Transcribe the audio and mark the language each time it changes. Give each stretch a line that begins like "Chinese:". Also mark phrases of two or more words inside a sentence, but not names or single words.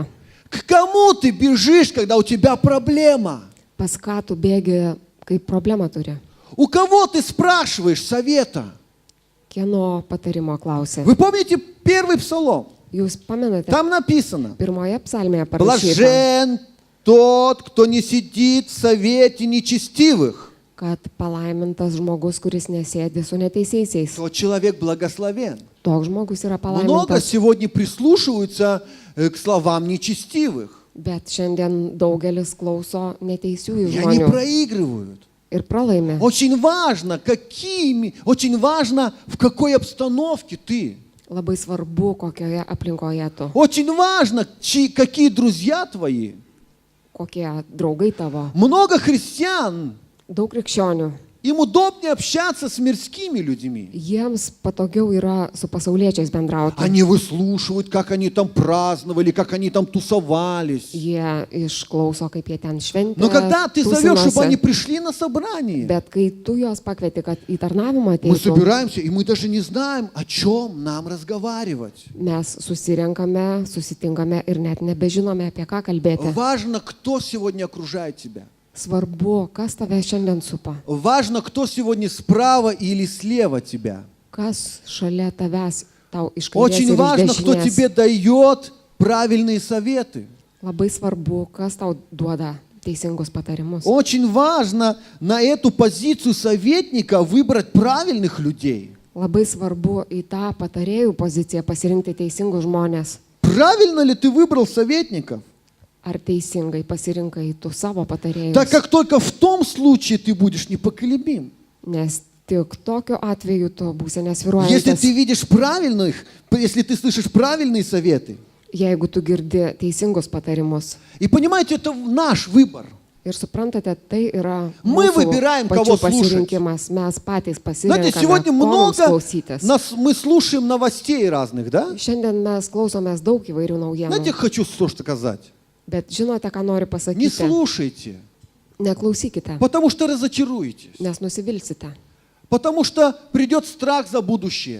Russian: К кому ты бежишь, когда у тебя проблема?
Lithuanian: Pas ką tu bėgi, kai problemą turi?
Russian: У кого ты спрашиваешь совета?
Lithuanian: Kieno patarimo klausi?
Russian: Вы помните первый псалом?
Lithuanian: Jūs pamenate,
Russian: Там написано:
Lithuanian: pirmoje psalmėje parašyta,
Russian: блажен тот, кто не сидит в совете нечестивых.
Lithuanian: kad palaimintas žmogus, kuris nesėdi su neteisėsiais.
Russian: Тот человек благословен.
Lithuanian: Toks žmogus yra
Russian: Много
Lithuanian: palaimintas.
Russian: сегодня прислушиваются к словам нечестивых.
Lithuanian: Bet šiandien daugelis klauso neteisiųjų
Russian: И они
Lithuanian: žmonių
Russian: проигрывают.
Lithuanian: ir pralaimi.
Russian: Очень важно, в какой обстановке ты.
Lithuanian: Labai svarbu, kokioje aplinkoje tu,
Russian: Очень важно, какие друзья твои.
Lithuanian: kokie draugai tavo.
Russian: Много христиан,
Lithuanian: Daug krikščionių.
Russian: им удобнее общаться с мирскими людьми.
Lithuanian: Jiems patogiau yra su pasauliečiais bendrauti.
Russian: Они выслушивают, как они там праздновали, как они там тусовались.
Lithuanian: Jie išklauso, kaip jie ten šventė.
Russian: Но когда ты зовешь, чтобы
Lithuanian: tūsinosi.
Russian: они пришли на собрание,
Lithuanian: Bet kai tu juos pakvieti, kad į tarnavimą
Russian: мы
Lithuanian: ateitų,
Russian: собираемся, и мы даже не знаем, о чем нам разговаривать.
Lithuanian: mes susitinkame ir net nebežinome, apie ką kalbėti.
Russian: Важно, кто сегодня окружает тебя.
Lithuanian: Svarbu, kas tave šiandien supa,
Russian: Важно, кто сегодня справа или слева тебя.
Lithuanian: kas šalia tavęs tau iš kairės
Russian: Очень
Lithuanian: ir iš
Russian: важно, кто
Lithuanian: dešinės.
Russian: тебе дает правильные советы.
Lithuanian: Labai svarbu, kas tau duoda teisingus patarimus.
Russian: Очень важно на эту позицию советника выбрать правильных людей.
Lithuanian: Labai svarbu į tą patarėjų poziciją pasirinkti teisingus žmonės.
Russian: Правильно ли ты выбрал советников?
Lithuanian: Ar teisingai pasirinkai tu savo patarėjus?
Russian: Так как только в том случае ты будешь непоколебим.
Lithuanian: Nes tik tokiu atveju tu būsi
Russian: Если ты
Lithuanian: nesvyruojantis.
Russian: видишь правильных, если ты слышишь правильные советы.
Lithuanian: Jeigu tu girdi teisingus patarimus.
Russian: И понимаете, это наш выбор.
Lithuanian: Ir suprantate, tai yra
Russian: Мы
Lithuanian: mūsų
Russian: выбираем,
Lithuanian: pačių
Russian: кого слушать.
Lithuanian: pasirinkimas. Mes patys
Russian: Знаете,
Lithuanian: pasirinkame,
Russian: сегодня
Lithuanian: ko mums
Russian: много
Lithuanian: klausytis.
Russian: мы слушаем новостей разных, да?
Lithuanian: Šiandien mes klausomės daug įvairių
Russian: Знаете,
Lithuanian: naujienų.
Russian: хочу что сказать.
Lithuanian: Bet žinote, ką noriu
Russian: Не
Lithuanian: pasakyti?
Russian: слушайте,
Lithuanian: Neklausykite,
Russian: потому что разочаруетесь.
Lithuanian: nes nusivilsite.
Russian: Потому что придет страх за будущее.